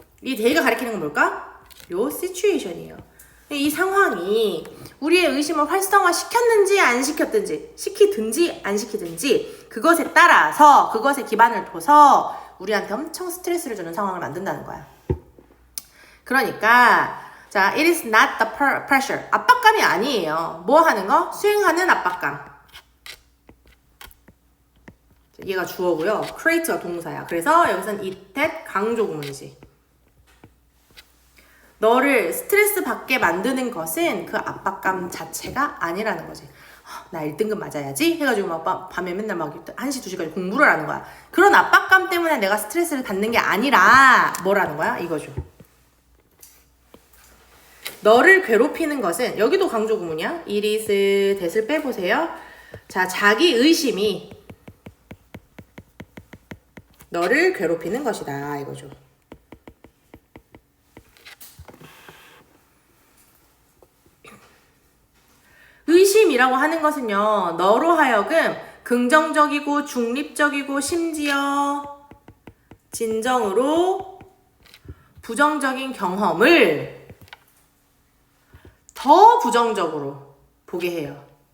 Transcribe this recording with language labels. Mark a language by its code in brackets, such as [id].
[ko] 이 대의가 가리키는 건 뭘까? 요 시츄에이션이에요. 이 상황이 우리의 의심을 활성화 시켰는지 안 시켰든지, 시키든지 안 시키든지 그것에 따라서 그것에 기반을 둬서 우리한테 엄청 스트레스를 주는 상황을 만든다는 거야. 그러니까 자, [en] it is not the pressure. [ko] 압박감이 아니에요. 뭐 하는 거? 수행하는 압박감. 얘가 주어고요. create가 동사야. 그래서 여기서는 it that 강조 구문이지. 너를 스트레스 받게 만드는 것은 그 압박감 자체가 아니라는 거지. 나 1등급 맞아야지 해가지고 막 밤에 맨날 막 1시, 2시까지 공부를 하는 거야. 그런 압박감 때문에 내가 스트레스를 받는 게 아니라 뭐라는 거야? 이거죠. 너를 괴롭히는 것은 여기도 강조 구문이야. it is that을 빼보세요. 자, 자기 의심이 너를 괴롭히는 것이다 이거죠. 의심이라고 하는 것은요, 너로 하여금 긍정적이고 중립적이고 심지어 진정으로 부정적인 경험을 더 부정적으로 보게 해요.